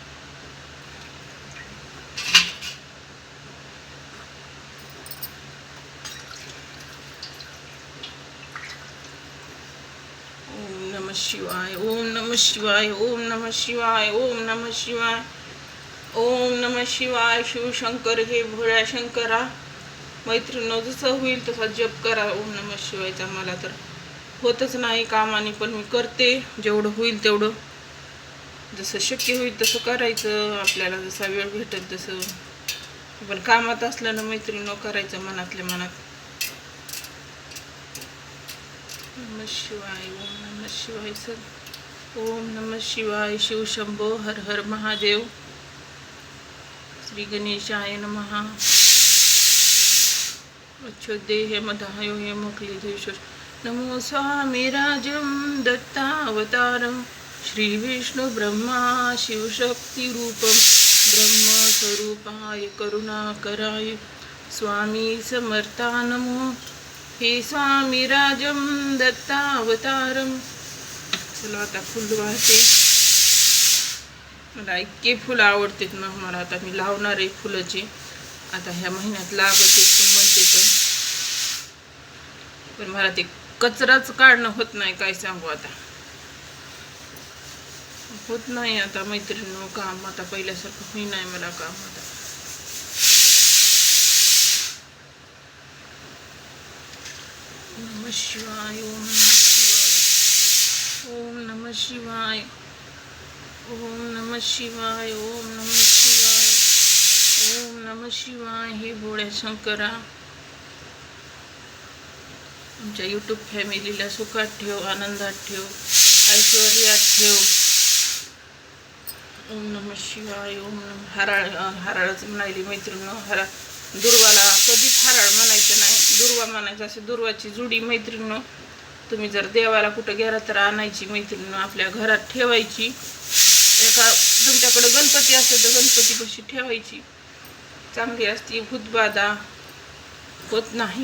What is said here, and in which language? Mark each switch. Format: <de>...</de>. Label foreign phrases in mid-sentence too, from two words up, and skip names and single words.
<sa>ओम नमः शिवाय, ओम नमः शिवाय, ओम नमः शिवाय, ओम नमः शिवाय, ओम नमः शिवाय.</sa> <mr>शिवशंकर हे भोळ्या शंकरा. मैत्रिणींनो, जसं होईल तसा जप करा</mr> <sa>ओम नमः शिवायचा.</sa> <mr>मला तर होतच नाही कामाने, पण मी करते जेवढं होईल तेवढं. जसं शक्य होईल तसं करायचं, आपल्याला जसा वेळ भेटेल तसं. पण कामात असलं ना मैत्रिणींनो, करायचं मनातल्या मनात.</mr> <sa>नमः शिवाय, ओम नमः शिवाय. सर ओम नमः शिवाय. शिव शंभो हर हर महादेव. श्री गणेशाय नमः. अच्छोदेह मधायो हे मक्लेधेश्वर नमो स्वामी राजं दत्तावतारं श्री विष्णु ब्रह्मा शिवशक्ति रूपं ब्रह्मस्वरूपाय करुणाकराय स्वामी समर्था नमो. हे स्वामी राजं दत्तावतारं.</sa> <mr>चला आता फुल वाहते. मला इतके फुलं आवडतात ना. मला आता मी लावणार आहे फुलाची. आता ह्या महिन्यात लागत पण म्हणते पण मला ते कचराच काढणं होत नाही. काय सांगू, आता होत नाही आता मैत्रिणींनो काम. आता पहिल्यासारखं होई नाही मला काम आता.</mr> <sa>नमः शिवाय, ओम नमः शिवाय, ओम नमः शिवाय, ओम नमः शिवाय, ओम नमः शिवाय.</sa> <mr>हे भोळ्या शंकरा, आमच्या यूट्यूब फॅमिलीला सुखात ठेव, आनंदात ठेव, ऐश्वर्यात ठेव.</mr> <sa>ओम नमः शिवाय. ओम नमः.</sa> <mr>हराळच म्हणाली मैत्रिणींनो. दुर्वाला कधीच हराळ म्हणायचं नाही, दुर्वा म्हणायचं. असे दुर्वाची जुडी मैत्रिणींनो तुम्ही जर देवाला कुठं गेला तर आणायची मैत्रिणींनो, आपल्या घरात ठेवायची. तुमच्याकडे गणपती असेल तर गणपतीपाशी ठेवायची. चांगली असती. भूतबाधा होत नाही.</mr>